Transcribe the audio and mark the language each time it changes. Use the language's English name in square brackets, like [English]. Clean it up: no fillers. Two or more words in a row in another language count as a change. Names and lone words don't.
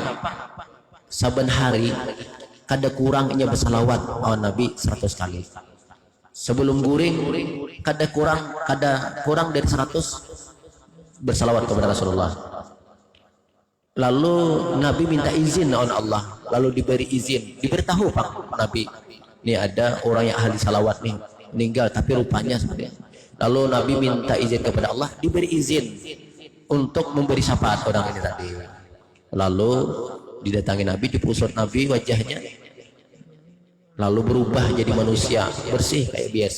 [Banjar] Saban hari kada kurangnya bersalawat awan Nabi 100 kali. Sebelum guring kada kurang dari 100 bersalawat kepada Rasulullah. Lalu Nabi minta izin awan Allah, [Indonesian] lalu diberi izin, diberitahu Pak Nabi, ini ada orang yang ahli salawat nih meninggal, tapi rupanya seperti itu. Lalu Nabi minta izin kepada Allah, diberi izin untuk memberi syafaat orang ini tadi. Lalu didatangi Nabi, dipusut Nabi wajahnya, lalu berubah jadi manusia bersih kayak biasa.